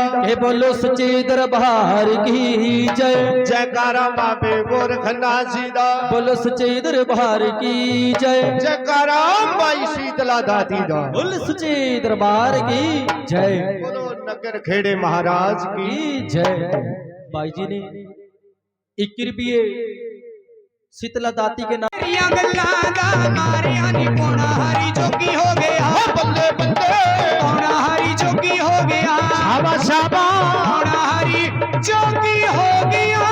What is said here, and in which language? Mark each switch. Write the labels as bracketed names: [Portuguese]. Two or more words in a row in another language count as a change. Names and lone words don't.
[Hindi] के बोलो सच्चे दरबार की जय [Punjabi] ਜੈਕਾਰਾ ਬਾਬੇ ਗੋਰਖਨਾ ਜੀ ਦਾ [Hindi] बोलो सच्चे दरबार की जय [Punjabi] ਜੈਕਾਰਾ ਮਾਈ ਸ਼ੀਤਲਾ ਦਾਦੀ ਦਾ [Hindi] बोलो सच्चे दरबार की जय बोलो नगर खेड़े महाराज की की जय भाई जी ने 1 रुपये शीतला दाती के नाम [Punjabi] ਗੱਲਾਂ ਦਾ ਮਾਰਿਆ ਨੀ ਪੌਣਾ ਹਰੀ ਜੋਗੀ ਹੋ ਗਿਆ ਬੱਲੇ ਬੱਲੇ ਪੌਣਾ ਹਰੀ ਜੋਗੀ ਹੋ ਗਿਆ ਸ਼ਾਬਾ ਸ਼ਾਬਾ ਪੌਣਾ ਹਰੀ ਜੋਗੀ ਹੋ ਗਿਆ